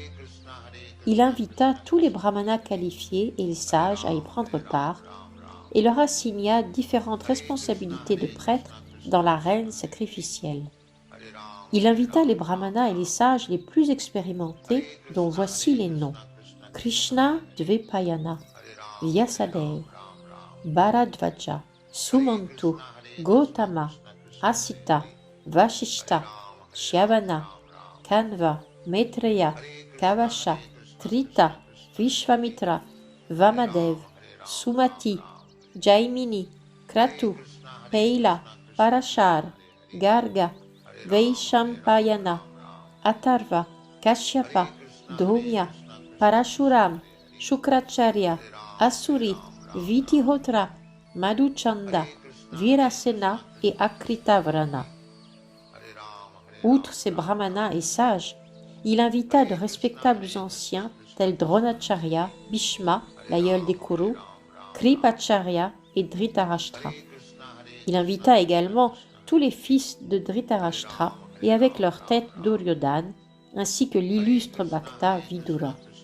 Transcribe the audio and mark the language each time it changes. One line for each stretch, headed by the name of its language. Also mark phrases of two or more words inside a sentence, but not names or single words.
French: Il invita tous les brahmanas qualifiés et les sages à y prendre part et leur assigna différentes responsabilités de prêtres dans l'arène sacrificielle. Il invita les brahmanas et les sages les plus expérimentés, dont voici les noms. Krishna Dvepayana, Vyasadeva, Bharadvaja, Sumantu, Gotama, Asita, Vashishta, Shyavana, Kanva, Maitreya, Kavasha, Trita, Vishvamitra, Vamadev, Sumati, Jaimini, Kratu, Peila, Parashar, Garga, Vaishampayana, Atharva, Kashyapa, Dhumya, Parashuram, Shukracharya, Asuri, Vitihotra, Madhuchanda, Virasena et Akritavrana. Outre ces brahmanas et sages, il invita de respectables anciens tels Dronacharya, Bhishma, l'aïeul des Kuru, Kripacharya et Dhritarashtra. Il invita également tous les fils de Dhritarashtra et avec leur tête Duryodhana, ainsi que l'illustre Bhakta Vidura.